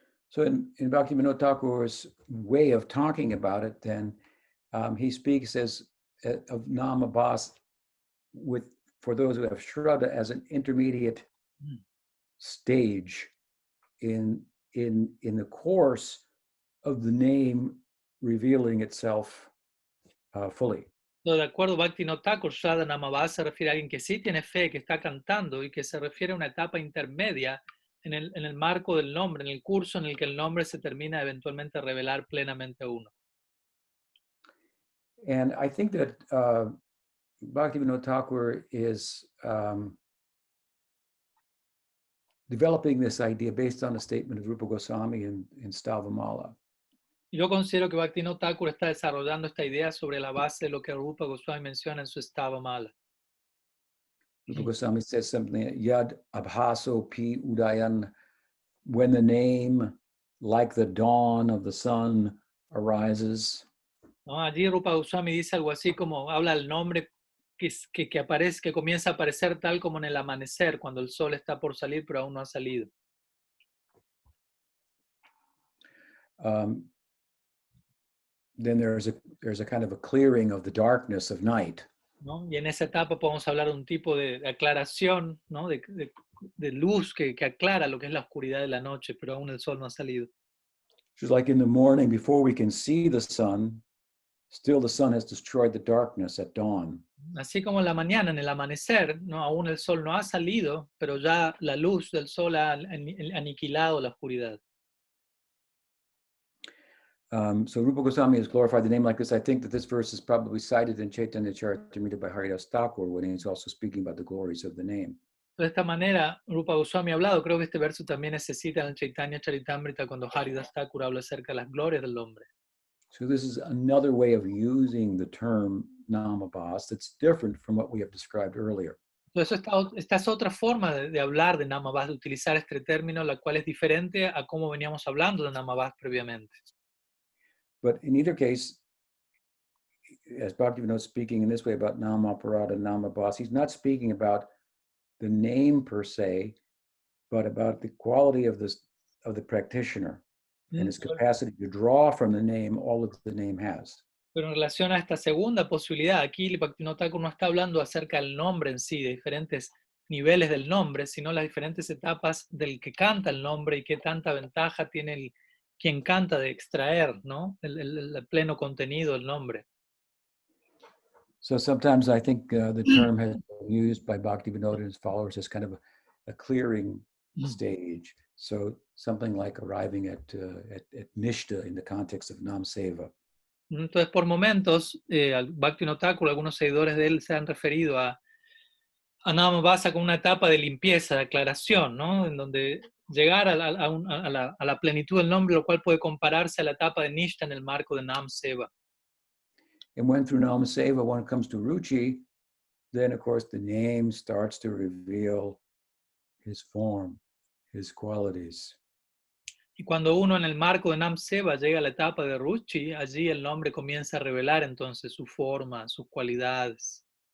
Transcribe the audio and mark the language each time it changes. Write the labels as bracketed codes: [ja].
[en] So in Bhaktivinoda Thakur's way of talking about it, then he speaks of Namabhasa for those who have Shraddha as an intermediate stage in the course of the name revealing itself fully. [es] De acuerdo, Bhaktivinoda Thakur, Shraddha Namabhasa se refiere a alguien que sí tiene fe, que está cantando y que se refiere a una etapa intermedia en el marco del nombre, en el curso en el que el nombre se termina eventualmente a revelar plenamente a uno. [en] And I think that Bhaktivinoda Thakur is developing this idea based on a statement of Rupa Goswami in Stavamala. [es] Yo considero que Bhaktivinoda Thakur está desarrollando esta idea sobre la base de lo que Rupa Goswami menciona en su Stavamala. [en] Rupa Goswami says something, [sa] Yad Abhaso Pi Udayan, [en] when the name, like the dawn of the sun, arises. [es] ¿No? Allí Rupa Goswami dice algo así como, habla del nombre que aparece, que comienza a aparecer tal como en el amanecer, cuando el sol está por salir pero aún no ha salido. [en] Then there's a kind of a clearing of the darkness of night. [es] ¿No? Y en esa etapa podemos hablar de un tipo de aclaración, ¿no? de luz que aclara lo que es la oscuridad de la noche, pero aún el sol no ha salido. [en] Just like in the morning, before we can see the sun, still the sun has destroyed the darkness at dawn. [es] Así como en la mañana, en el amanecer, ¿no? Aún el sol no ha salido, pero ya la luz del sol ha aniquilado la oscuridad. [en] So Rupa Goswami has glorified the name like this. I think that this verse is probably cited in Chaitanya Charitamrita by Haridas Thakur when he's also speaking about the glories of the name. [es] De esta manera, Rupa Goswami ha hablado, creo que este verso también se cita en Chaitanya Charitamrita cuando Haridas Thakur habla acerca de las glorias del hombre. [en] So this is another way of using the term Namabhasa that's different from what we have described earlier. [es] Entonces, esta es otra forma de hablar de Namabhasa, de utilizar este término, la cual es diferente a cómo veníamos hablando de Namabhasa previamente. [en] But in either case, as Bhaktivinoda is speaking in this way about Namaparadha, Namabhasa, he's not speaking about the name per se, but about the quality of the practitioner and his capacity to draw from the name all that the name has. [es] Pero en relación a esta segunda posibilidad, aquí Bhaktivinoda Thakur no está hablando acerca del nombre en sí, de diferentes niveles del nombre, sino las diferentes etapas del que canta el nombre y qué tanta ventaja tiene quien canta de extraer, ¿no? el pleno contenido del nombre. [en] So sometimes I think the term has been used by Bhaktivinoda and his followers as kind of a clearing stage. So something like arriving at Nishta in the context of Nam Seva. [es] Entonces, por momentos, al Bhaktivinoda Thakur, algunos seguidores de él se han referido a Namabhasa como una etapa de limpieza, de aclaración, ¿no? En donde llegar a la plenitud del nombre, lo cual puede compararse a la etapa de Nishta en el marco de Nam Seva. [en] And when through Namaseva one comes to Ruchi, then of course the name starts to reveal his form, his qualities. [es] Y cuando uno en el marco de Nam Seva llega a la etapa de Ruchi, allí el nombre comienza a revelar entonces su forma, sus cualidades.